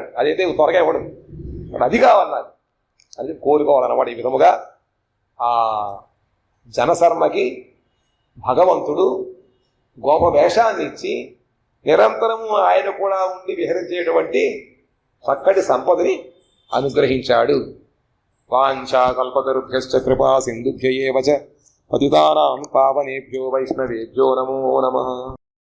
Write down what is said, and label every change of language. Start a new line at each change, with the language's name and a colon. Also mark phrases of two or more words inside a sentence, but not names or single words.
Telugu: అదైతే త్వరగా ఇవ్వడం, అది కావాలి నాకు, అది కోరుకోవాలన్నమాట. ఈ విధముగా ఆ జనశర్మకి భగవంతుడు గోప వేషాన్ని ఇచ్చి నిరంతరము ఆయన కూడా ఉండి విహరించేటువంటి చక్కటి సంపదని అనుగ్రహించాడు.
Sanskrit: వాంఛాకల్పతరుభ్యశ్చ కృపా సింధుభ్య ఏవ చ పతితానాం పావనేభ్యో వైష్ణవేభ్యో నమో నమః.